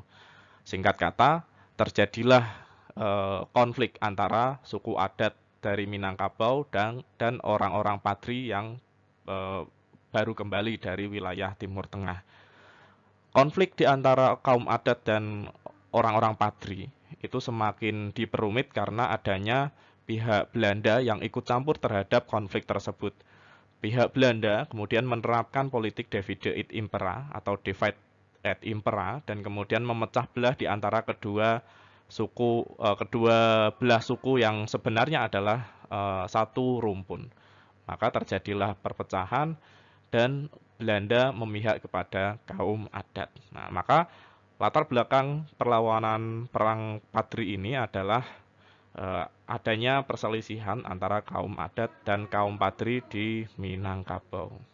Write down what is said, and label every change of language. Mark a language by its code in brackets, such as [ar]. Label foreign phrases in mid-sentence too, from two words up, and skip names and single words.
[id] Singkat kata, terjadilah konflik antara suku adat dari Minangkabau dan orang-orang Patri yang baru kembali dari wilayah Timur Tengah. Konflik di antara kaum adat dan orang-orang Patri itu semakin diperumit karena adanya pihak Belanda yang ikut campur terhadap konflik tersebut. Pihak Belanda kemudian menerapkan politik [la] divide et impera [id] atau [la] divide et impera [id] dan kemudian memecah belah di antara kedua belah suku yang sebenarnya adalah satu rumpun. Maka terjadilah perpecahan dan Belanda memihak kepada kaum adat. Nah, maka latar belakang perlawanan perang Patri ini adalah adanya perselisihan antara kaum adat dan kaum Patri di Minangkabau.